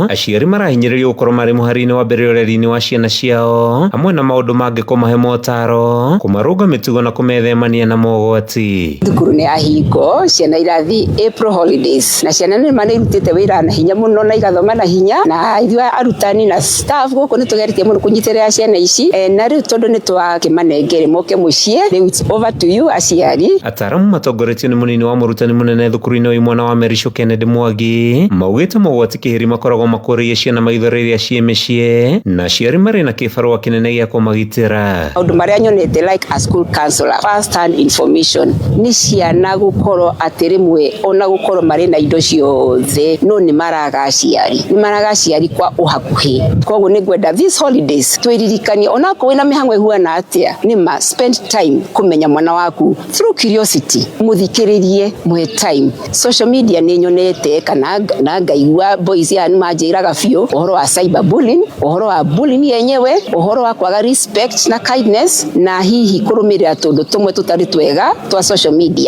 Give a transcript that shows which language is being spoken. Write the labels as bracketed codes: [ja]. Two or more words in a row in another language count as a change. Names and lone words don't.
[ki] Aciari marahinyĩrĩrio gũkorwo marĩ mũhari-inĩ wa mbere ũreri-inĩ wa ciana ciao hamwe na maũndũ mangĩ kũmahe motaro kũmarũnga mĩtugo na kũmethemania na mogwati. Thukuru nĩ yahingo ciana irathiĩ April holidays na ciana nĩ manĩrutĩte wĩra na hinya mũno na igathoma na hinya na ithuĩ arutani na staff gũkũ nĩ tũgeretie mũno kũnyitĩrĩra ciana ici na rĩu tondũ nĩ twakĩmanengere moke mũciĩ rĩu [en] it's over to you [ki] aciari. Ataramu matongoretio nĩ mũnini wa mũrutani mũnene thukuru-inĩ wa imwana wa Merisho Kennedy Mwangi maugĩte mogwati kĩhĩri makoragwo makũrĩie ciana maitho rĩrĩa ciĩ mĩciĩ na aciari marĩ na kĩbarũa kĩnene gĩa kũmagitĩra. Maũndũ marĩa nyonete [en] like a school counselor first hand information [ki] nĩ ciana gũkorwo atĩ rĩmwe ona gũkorwo marĩ na indo ciothe no nĩ maraga aciari kwa ũhakuhĩ. Koguo nĩ ngwenda [en] these holidays [ki] twĩririkanie ona korwo wĩna mĩhang'o ĩhuana atĩa nĩma [en] spend time [ki] kũmenya mwana waku [en] through curiosity [ki] muthikĩrĩrie mwe time. [en] Social media [ki] nĩ nyonete kana na ngaigua boys ya manjĩraga biũ ũhoro wa [en] cyber bullying, [ki] ũhoro wa bullying yenyewe, ũhoro wa kwaga respect na kindness na hihi kũrũmĩrĩra tũndũ tũmwe tũtarĩ twega twa [en] social media.